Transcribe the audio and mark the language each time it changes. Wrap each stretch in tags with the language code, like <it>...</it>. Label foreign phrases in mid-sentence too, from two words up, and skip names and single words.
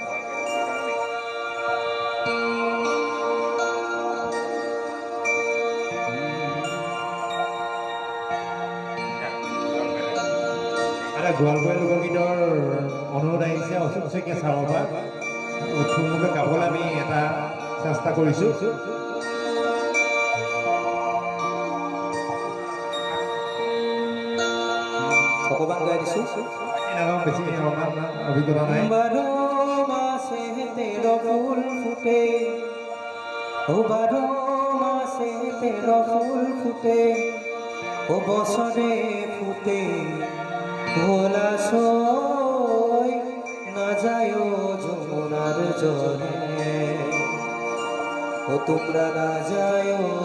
<as>এটা গোৱালপৰীয়া লোকগীতৰ অনুৰোধ আহিছে অশোক শইকীয়া চাবৰ পৰা থুলমূলকৈ গাবলৈ আমি এটা চেষ্টা কৰিছোঁ অকণমান গাই দিছোঁ বেছি অভিজ্ঞতা নাই</as> <rkt>বারো মাসে তের ফুল ফুটে ও বারো মাসে তের ফুল ফুটে ও বছরে ফুটে ভোলা সই না যায় যমুনার জলে ও তোমরা না যায়</rkt>